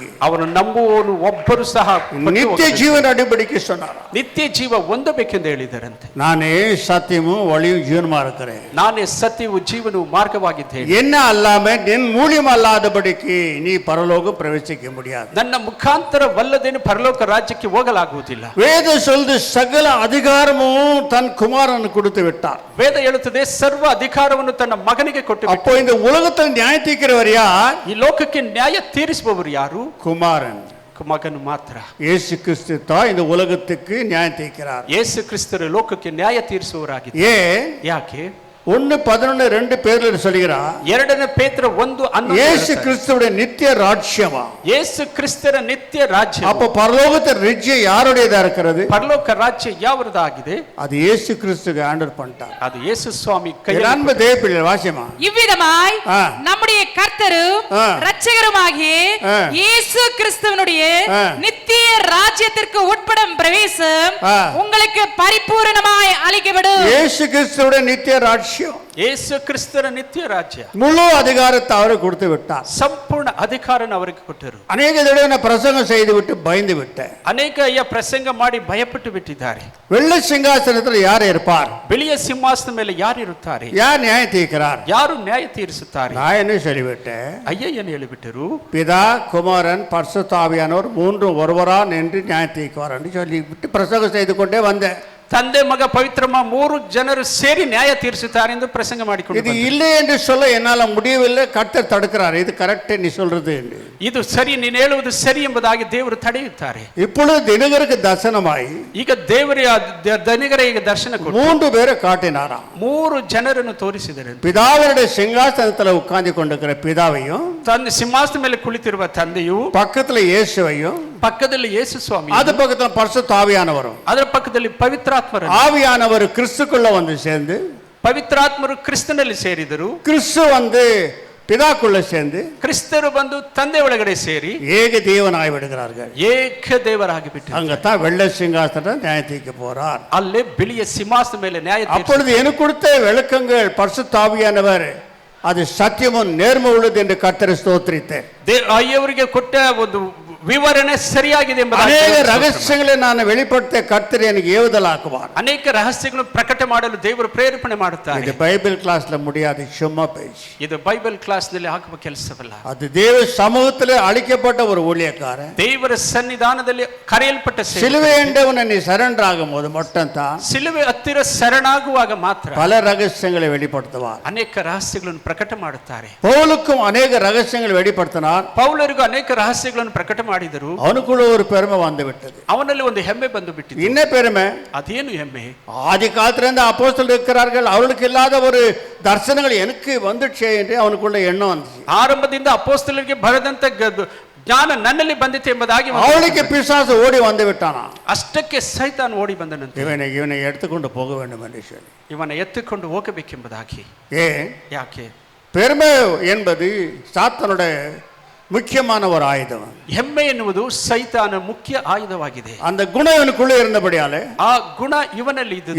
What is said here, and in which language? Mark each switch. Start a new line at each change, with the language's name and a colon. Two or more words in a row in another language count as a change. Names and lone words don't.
Kannada: ಅವನು ನಂಬುವವನು ಒಬ್ಬರು ಸಹ
Tamil: நித்திய ஜீவன் அடிபடிக்கு சொன்னாராம்.
Kannada: ನಿತ್ಯ ಜೀವ ಹೊಂದಬೇಕೆಂದು ಹೇಳಿದರಂತೆ.
Tamil: நானே சத்தியமும் வழியும் ஜீவனுமா இருக்கிறேன்,
Kannada: ನಾನೇ ಸತ್ಯವು ಜೀವನವು ಮಾರ್ಗವಾಗಿದ್ದೇನೆ.
Tamil: என்ன அல்லாம என் மூலியம் அல்லாதபடிக்கு நீ பரலோகம் பிரவேசிக்க முடியாது.
Kannada: ನನ್ನ ಮುಖಾಂತರವಲ್ಲದೇನು ಪರಲೋಕ ರಾಜ್ಯಕ್ಕೆ ಹೋಗಲಾಗುವುದಿಲ್ಲ.
Tamil: வேத சொல்து சகல அதிகாரமும் தன் குமாரனுக்கு கொடுத்து விட்டார்.
Kannada: ವೇದ ಹೇಳುತ್ತದೆ ಸರ್ವ ಅಧಿಕಾರವನ್ನು ತನ್ನ ಮಗನಿಗೆ ಕೊಟ್ಟು ಬಿಟ್ಟ.
Tamil: அப்போ இந்த உலகத்தில் நியாயம் தீர்க்கிறவர் யார்?
Kannada: ಈ ಲೋಕಕ್ಕೆ ನ್ಯಾಯ ತೀರಿಸುವವರು ಯಾರು?
Tamil: குமாரன்
Kannada: ಮಗನು ಮಾತ್ರ.
Tamil: இயேசு கிறிஸ்து தான் இந்த உலகத்துக்கு நியாயம் தீர்க்கிறார்.
Kannada: ಯೇಸು ಕ್ರಿಸ್ತರು ಲೋಕಕ್ಕೆ ನ್ಯಾಯ ತೀರಿಸುವವರಾಗಿದ್ದಾರೆ.
Tamil: ஏன்?
Kannada: ಯಾಕೆ?
Tamil: 1:11 பேர்ல சொல்கிறார்,
Kannada: 2 ಪೇತ್ರ 1:11
Tamil: இயேசு கிறிஸ்துவுடைய நித்திய ராஜ்யமா.
Kannada: ಯೇಸು ಕ್ರಿಸ್ತರ ನಿತ್ಯ ರಾಜ್ಯ.
Tamil: அப்ப பரலோகத்தின் ராஜ்யம் யாருடையதா இருக்கிறது?
Kannada: ಪರಲೋಕ ರಾಜ್ಯ ಯಾವರದಾಗಿದೆ?
Tamil: அது இயேசு கிறிஸ்துக்கு ஹேண்டல் பண்ணிட்டார்.
Kannada: ಅದು ಯೇಸು ಸ್ವಾಮಿ ಕೈ.
Tamil: அன்பு தேவப்பிள்ளை வாசியமா. இவ்விதமாய் ஆ. நம்முடைய கர்த்தரும் ஆ. இரட்சகருமாகிய ஆ. இயேசு கிறிஸ்துவினுடைய ஆ. நித்திய ராஜ்யத்திற்கு உட்படும் பிரவேசம் ஆ. உங்களுக்கு பரிபூரணமாய் அளிக்கப்படும். இயேசு கிறிஸ்துவுடைய நித்திய ராஜ்யம்,
Kannada: ಯೇಸು ಕ್ರಿಸ್ತರ ನಿತ್ಯ ರಾಜ್ಯ,
Tamil: முழு அதிகாரத்தை அவருக்கு கொடுத்து விட்டார்.
Kannada: ಸಂಪೂರ್ಣ ಅಧಿಕಾರನ ಅವರಿಗೆ ಕೊಟ್ಟರು.
Tamil: அநேக தடவை நான் பிரசங்கம் செய்து விட்டு பயந்து விட்டேன்.
Kannada: ಅನೇಕ ಪ್ರಸಂಗ ಮಾಡಿ ಭಯಪಟ್ಟು ಬಿಟ್ಟಿದ್ದಾರೆ.
Tamil: வெள்ளை சிங்காசனத்தில் யார் இருப்பார்?
Kannada: ಬಿಳಿಯ ಸಿಂಹಾಸನದ ಮೇಲೆ ಯಾರು ಇರುತ್ತಾರೆ?
Tamil: யார் நியாயம் தீர்க்கிறார்?
Kannada: ಯಾರು ನ್ಯಾಯ ತೀರಿಸುತ್ತಾರೆ?
Tamil: நான் என்ன சொல்லிவிட்டேன்,
Kannada: ಅಯ್ಯಯ್ಯನು ಹೇಳಿಬಿಟ್ಟರು.
Tamil: பிதா குமாரன் பரிசுத்த ஆவியானவர் மூன்று ஒருவரா நின்று நியாயம் தீர்க்குவார் என்று சொல்லிவிட்டு பிரசங்கம் செய்து கொண்டே வந்தேன்.
Kannada: ತಂದೆ ಮಗ ಪವಿತ್ರಮ್ಮ 3 ಜನರು ಸೇರಿ ನ್ಯಾಯ ತೀರಿಸುತ್ತಾರೆ ಎಂದು ಪ್ರಸಂಗ ಮಾಡಿಕೊಂಡು
Tamil: இது இல்லை என்று சொல்ல என்னால முடியவில்லை, கர்த்தர் தடுக்கிறார். இது கரெக்ட் நீ சொல்றது என்று.
Kannada: ಇದು ಸರಿ, ನೀನು ಹೇಳುವುದು ಸರಿ ಎಂಬುದಾಗಿ ದೇವರು ತಡೆಯುತ್ತಾರೆ.
Tamil: இப்பொழுது தினகருக்கு தரிசனமாய்
Kannada: ಈಗ ದೇವರ ದನಿಗರಿಗೆ ದರ್ಶನ ಕೊಟ್ಟು
Tamil: 3 பேரை காட்டினாராம்.
Kannada: 3 ಜನರನ್ನು ತೋರಿಸಿದರು.
Tamil: பிதாவினுடைய சிங்காசனத்தில் உட்கார்ந்து கொண்டிருக்கிற பிதாவையும்,
Kannada: ತಂದೆ ಸಿಂಹಾಸನದ ಮೇಲೆ ಕುಳಿತಿರುವ ತಂದೆಯು,
Tamil: பக்கத்துல இயேசுவையும்,
Kannada: ಪಕ್ಕದಲ್ಲಿ ಯೇಸು ಸ್ವಾಮಿ,
Tamil: அது பக்கத்துல பரிசுத்த ஆவியானவரும்.
Kannada: ಅದರ ಪಕ್ಕದಲ್ಲಿ ಪವಿತ್ರಾತ್ಮರು.
Tamil: ஆவியானவர் கிறிஸ்துக்குள்ள வந்து சேர்ந்து,
Kannada: ಪವಿತ್ರಾತ್ಮರು ಕ್ರಿಸ್ತನಲ್ಲಿ ಸೇರಿದರು.
Tamil: கிறிஸ்து வந்து பிதாக்குள்ள சேர்ந்து,
Kannada: ಕ್ರಿಸ್ತರು ಬಂದು ತಂದೆ ಒಳಗಡೆ ಸೇರಿ
Tamil: ஏக தேவனாய் விடுகிறார்கள்.
Kannada: ಏಕ ದೇವರಾಗಿ ಬಿಟ್ಟರು.
Tamil: அங்கத்தான் வெள்ளை சிங்காசனத்தை நியாயம் தீர்க்க போறார்.
Kannada: ಅಲ್ಲೇ ಬಿಳಿಯ ಸಿಂಹಾಸನದ ಮೇಲೆ ನ್ಯಾಯ
Tamil: அப்பொழுது எனக்கு கொடுத்த விளக்கங்கள் பரிசுத்த ஆவியானவர் அது சத்தியமும் நேர்மை உள்ளது என்று கர்த்தரை ஸ்தோத்திரித்தேன்.
Kannada: ಅಯ್ಯವರಿಗೆ ಕೊಟ್ಟ ಒಂದು ವಿವರಣೆ ಸರಿಯಾಗಿದೆ ಎಂಬುದಾಗಿ ಅನೇಕ ದೇವರು ಸ್ತೋತ್ರ ಮಾಡಿ.
Tamil: ರಹಸ್ಯங்களை ನಾನು வெளிப்படுத்த கர்த்தர் எனக்கு ஏவுதலாக்குவார்.
Kannada: ಅನೇಕ ರಹಸ್ಯಗಳನ್ನು ಪ್ರಕಟ ಮಾಡಲು ದೇವರು ಪ್ರೇರೇಪಣೆ ಮಾಡುತ್ತಾರೆ.
Tamil: இது
English: Bible class
Tamil: முடியாது, சும்மா பேச்சு.
Kannada: ಇದು
English: Bible class
Kannada: ನಲ್ಲಿ ಆಗುವ ಕೆಲಸವಲ್ಲ.
Tamil: அது தேவ சமூகத்திலே அளிக்கப்பட்ட ஒரு ஊழியக்காரன்.
Kannada: ದೇವರ ಸನ್ನಿಧಾನದಲ್ಲಿ ಕರೆಯಲ್ಪಟ್ಟ ಸೇವಕ.
Tamil: சிலுவை என்றவன் நீ சரண்டர் ஆகும்போது மட்டும் தான்
Kannada: ಸಿಲುವೆ ಹತ್ತಿರ ಶರಣಾಗುವಾಗ ಮಾತ್ರ
Tamil: பல ரகசியங்களை வெளிப்படுத்துவார்.
Kannada: ಅನೇಕ ರಹಸ್ಯಗಳನ್ನು ಪ್ರಕಟ ಮಾಡುತ್ತಾರೆ.
Tamil: பவுலுக்கும் அநேக ரகசியங்களை வெளிப்படுத்தினார்.
Kannada: ಪೌಲರಿಗೂ ಅನೇಕ ರಹಸ್ಯಗಳನ್ನು ಪ್ರಕಟ ಮಾಡಿದರು.
Tamil: அவனுக்குள்ள ஒரு பெருமை வந்து விட்டது.
Kannada: ಅವನಲ್ಲಿ ಒಂದು ಹೆಮ್ಮೆ ಬಂದು ಬಿಟ್ಟಿದೆ.
Tamil: என்ன பெருமை?
Kannada: ಅದೇನು ಹೆಮ್ಮೆ?
Tamil: ஆதி காலத்திலிருந்து அப்போஸ்தலர்கள் இருக்கிறார்கள், அவர்களுக்கு இல்லாத ஒரு தரிசனங்கள் எனக்கு வந்துச்சே என்று அவனுக்குள்ள எண்ணம் வந்துச்சு.
Kannada: ಆರಂಭದಿಂದ ಅಪೊಸ್ತಲರಿಗೆ ಬರೆದಂತ ಜ್ಞಾನ ನನ್ನಲ್ಲಿ ಬಂದಿತು ಎಂಬುದಾಗಿ
Tamil: அவனுக்கு பிசாசு ஓடி வந்து விட்டானா.
Kannada: ಅಷ್ಟಕ್ಕೆ ಸೈತಾನ್ ಓಡಿ ಬಂದನಂತೆ.
Tamil: இவனை எடுத்துக்கொண்டு போக வேண்டும் என்று சொல்லி
Kannada: ಇವನ ಎತ್ತಿಕೊಂಡು ಹೋಗಬೇಕೆಂಬುದಾಗಿ. ಯಾಕೆ?
Tamil: பெருமை என்பது சாத்தானுடைய முக்கியமான ஒரு ஆயுதம்.
Kannada: ಹೆಮ್ಮೆ ಎನ್ನುವುದು ಸೈತಾನ ಮುಖ್ಯ ಆಯುಧವಾಗಿದೆ.
Tamil: அந்த குணம் இவனுக்குள்ளே இருந்தபடியாலே
Kannada: ಆ ಗುಣ ಇವನಲ್ಲಿ ಇದ್ದದ್ದು.